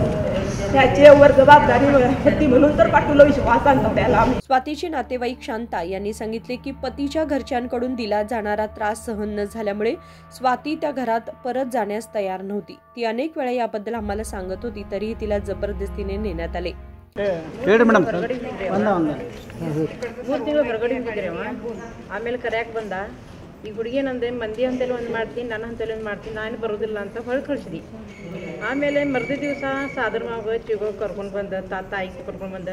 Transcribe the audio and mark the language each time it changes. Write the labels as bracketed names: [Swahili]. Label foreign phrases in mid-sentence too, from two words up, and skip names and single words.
[Marathi] त्याच्यावर जबाबदारी होती म्हणून तर पाठवलं विश्वासानं त्याला। स्वातीचे नातेवाईक शांता यांनी सांगितले की पतीच्या घरच्यांकडून दिला जाणारा त्रास सहन न झाल्यामुळे स्वाती त्या घरात परत जाण्यास तयार नव्हती। ती अनेक वेळा याबद्दल आम्हाला सांगत होती, तरीही तिला जबरदस्तीने नेण्यात आले। [Kannada] ಹೇಳಿ ಮೇಡಮ್। 3 ತಿಂಗಳು ಹೊರಗಡೆ ಹೋಗಿದ್ರಿ ಅವ, ಆಮೇಲೆ ಕರ್ಯಾಕ್ ಬಂದ। ಈ ಹುಡುಗಿ ನಂದೆ ಮಂದಿ ಅಂತೇಳಿ ಒಂದು ಮಾಡ್ತೀನಿ, ನನ್ನ ಅಂತೇಳಿ ಒಂದು ಮಾಡ್ತೀನಿ, ನಾನು ಬರೋದಿಲ್ಲ ಅಂತ ಹೊರಗೆ ಕಳಿಸಿದಿ। ಆಮೇಲೆ ಮರ್ದಿ ದಿವಸ ಸಾದರ ಮಾವ ಚಿಗೋಗಿ ಕರ್ಕೊಂಡು ಬಂದ, ತಾಯಿಗೆ ಕರ್ಕೊಂಡು ಬಂದ।